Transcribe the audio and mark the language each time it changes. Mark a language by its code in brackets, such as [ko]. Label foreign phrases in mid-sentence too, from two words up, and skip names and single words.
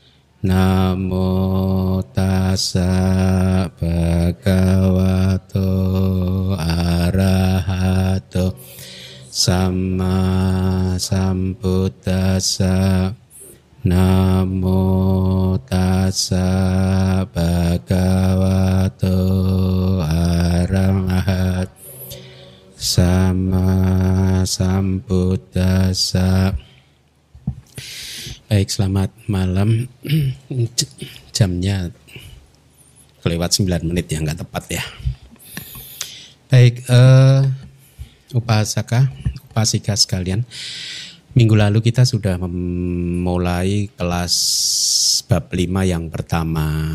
[pi] Namo tassa bhagavato arahato sama sambuddhassa. Namo tassa bhagavato arahato sama sambuddhassa. [id] Baik, selamat malam. Jamnya kelewat 9 menit ya, nggak tepat ya. Baik, upasika sekalian. Minggu lalu kita sudah memulai kelas bab 5 yang pertama.